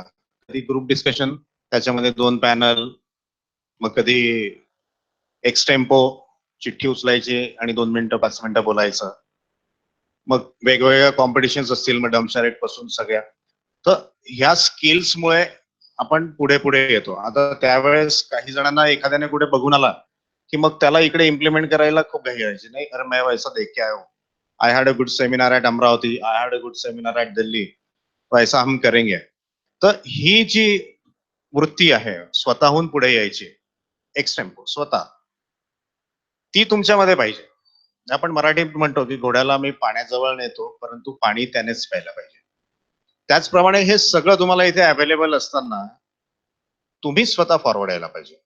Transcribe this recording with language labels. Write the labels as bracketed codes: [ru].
[mr] कधी group discussion, त्याच्यामध्ये 2 panel, मग कधी एक्सटेम्पो, चिठ्ठी उचलायची आणि 2 मिनिटं 5 मिनिटं बोलायचं. मग वेगवेगळ्या कॉम्पिटिशन्स असतील, मग डमशारेट पासून सगळ्या. तर ह्या स्किल्समुळे आपण पुढे पुढे येतो. आता त्यावेळेस काही जणांना एखाद्याने कुठे बघून आला की मग त्याला इकडे इम्प्लिमेंट करायला खूप घाई व्हायची. [en] नाही, अरे [hi] मैं वैसा देख के आया हूं, [en] I had a good seminar at Amravati, I had a good seminar at Delhi, [hi] वैसा हम करेंगे. [mr] तर ही जी वृत्ती आहे स्वतःहून पुढे यायची, एक्सटेम्पो स्वतः, ती तुमच्यामध्ये पाहिजे. आपण मराठीत म्हणतो की घोड्याला मी पाण्याजवळ नेतो, परंतु पाणी त्यानेच प्यायला पाहिजे. त्याचप्रमाणे हे सगळं तुम्हाला इथे अवेलेबल असताना तुम्ही स्वतः फॉरवर्ड यायला पाहिजे.